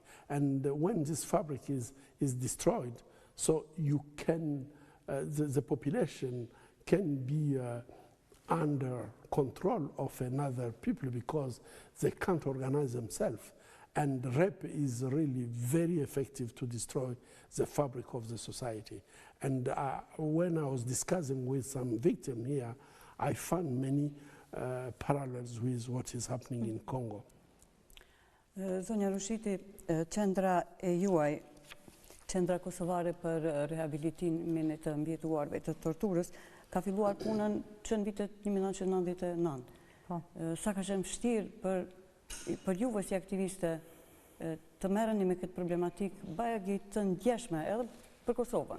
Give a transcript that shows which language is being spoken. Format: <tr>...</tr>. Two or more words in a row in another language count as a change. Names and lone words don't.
<en>And when this fabric is destroyed, so you can, the population can be under control of another people, because they can't organize themselves. And rape is really very effective to destroy the fabric of the society. And when I was discussing with some victims here, I found many parallels with what is happening in Congo.</en> <sq>Zonja Rushiti, qendra e juaj, qendra kosovare për rehabilitimin e të mbijetuarve të torturës, ka filluar punën që në vitet 1999. Sa ka qenë vështirë për juve si aktiviste të merreni me këtë problematik bajagi të ndjeshme edhe për Kosovën?</sq>